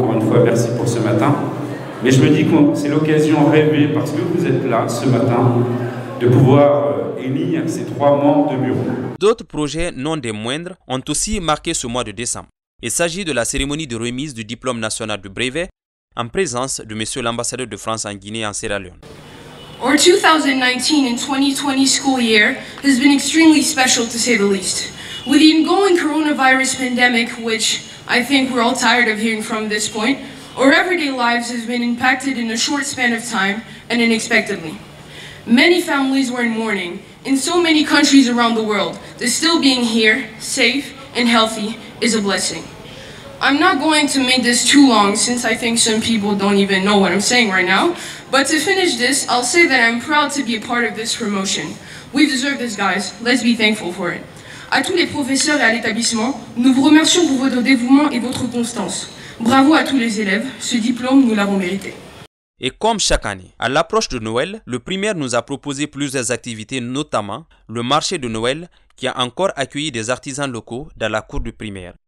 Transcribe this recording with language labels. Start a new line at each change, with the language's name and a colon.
French: Encore une fois, merci pour ce matin. Mais je me dis que c'est l'occasion rêvée, parce que vous êtes là ce matin, de pouvoir élire ces 3 membres de bureau. D'autres projets non des moindres ont aussi marqué ce mois de décembre. Il s'agit de la cérémonie de remise du diplôme national de brevet en présence de M. l'ambassadeur de France en Guinée et en Sierra Leone.
English: Our 2019 and 2020 school year has been extremely special to say the least. With the ongoing coronavirus pandemic, which I think we're all tired of hearing from this point, our everyday lives have been impacted in a short span of time and unexpectedly. Many families were in mourning in so many countries around the world. That still being here, safe and healthy, is a blessing. I'm not going to make this too long since I think some people don't even know what I'm saying right now. But to finish this, I'll say that I'm proud to be a part of this promotion. We deserve this, guys. Let's be thankful for it.
French: À tous les professeurs et à l'établissement, nous vous remercions pour votre dévouement et votre constance. Bravo à tous les élèves. Ce diplôme, nous l'avons mérité. Et comme chaque année, à l'approche de Noël, le primaire nous a proposé plusieurs activités, notamment le marché de Noël qui a encore accueilli des artisans locaux dans la cour du primaire.